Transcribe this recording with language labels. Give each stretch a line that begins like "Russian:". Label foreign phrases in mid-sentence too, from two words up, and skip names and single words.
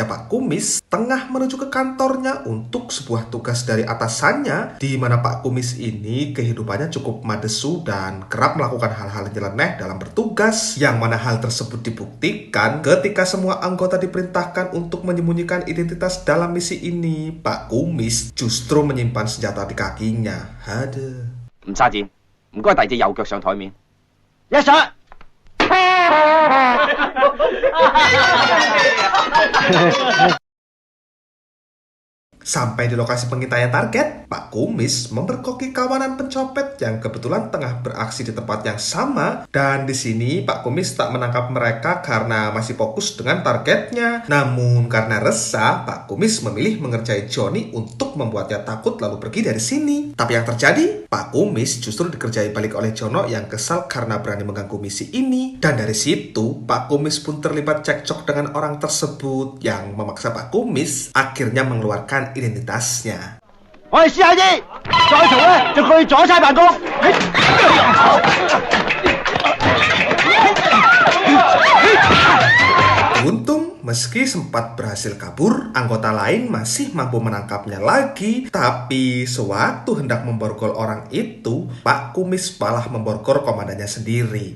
Indonesian: Pak Kumis tengah menuju ke kantornya untuk sebuah tugas dari atasannya, di mana Pak Kumis ini kehidupannya cukup madesu dan kerap melakukan hal-hal nyeleneh dalam bertugas, yang mana hal tersebut dibuktikan ketika semua anggota diperintahkan untuk menyembunyikan identitas dalam misi ini. Pak Kumis justru menyimpan senjata di kakinya. Aduh.
Cantonese: 唔差錢，唔該遞隻右腳上台面。一上。
Indonesian: Sampai di lokasi pengintaian target, Pak Kumis memperkoki kawanan pencopet yang kebetulan tengah beraksi di tempat yang sama. Dan di sini Pak Kumis tak menangkap mereka karena masih fokus dengan targetnya. Namun karena resah, Pak Kumis memilih mengerjai Johnny untuk membuatnya takut lalu pergi dari sini. Tapi yang terjadi, Pak Kumis justru dikerjai balik oleh Jono yang kesal karena berani mengganggu misi ini. Dan dari situ, Pak Kumis pun terlibat cekcok dengan orang tersebut yang memaksa Pak Kumis akhirnya mengeluarkan identitasnya.
Cantonese: 我係試下啫，再嘈咧就佢阻晒辦公。
Indonesian: Untung Meski sempat berhasil kabur, anggota lain masih mampu menangkapnya lagi. Tapi sewaktu hendak memborgol orang itu, Pak Kumis malah memborgol komandannya sendiri.